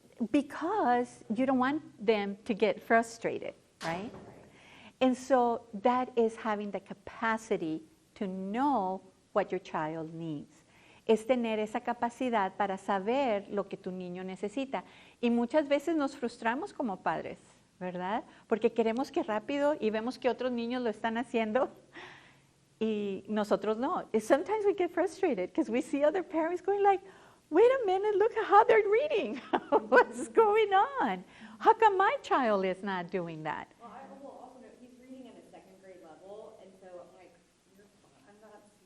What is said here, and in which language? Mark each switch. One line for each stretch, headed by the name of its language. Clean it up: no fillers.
English: Because you don't want them to get frustrated, right? And so that is having the capacity to know what your child needs.
Spanish: Es tener esa capacidad para saber lo que tu niño necesita. Y muchas veces nos frustramos como padres, ¿verdad? Porque queremos que rápido y vemos que otros niños lo están haciendo y nosotros no.
English: Sometimes we get frustrated because we see other parents going like, wait a minute, look at how they're reading. What's going on? How come my child is not doing that? Well, I will also note he's reading at a second grade level, and so I'm like, I'm not